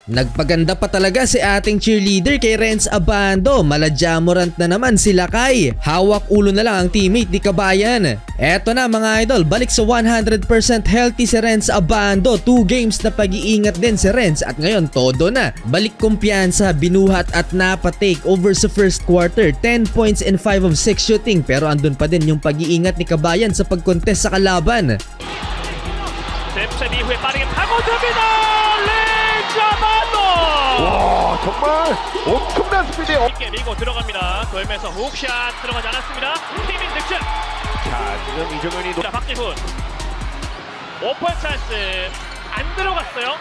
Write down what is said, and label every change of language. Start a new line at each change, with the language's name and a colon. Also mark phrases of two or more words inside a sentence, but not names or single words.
Filipino: Nagpaganda pa talaga si ating cheerleader kay Renz Abando. Maladjamorant na naman si Lakay. Hawak ulo na lang ang teammate ni Kabayan. Eto na mga idol, balik sa 100% healthy si Renz Abando. 2 games na pag-iingat din si Renz at ngayon todo na. Balik kumpiyansa, binuhat at napa-take over sa
English: first quarter. 10 points in 5 of 6 shooting
Filipino: pero andun pa din yung pag-iingat ni Kabayan sa pag-contest sa kalaban.
Korean: 잽셉 이후에 빠르게 파고듭니다. 렌즈 아반도. 와, 정말 엄청난 스피드에 깊게 밀고 들어갑니다. 돌면서 훅샷 들어가지 않았습니다. 팀인 득점. 자, 지금 이정현이 박지훈 오픈 찬스 안 들어갔어요.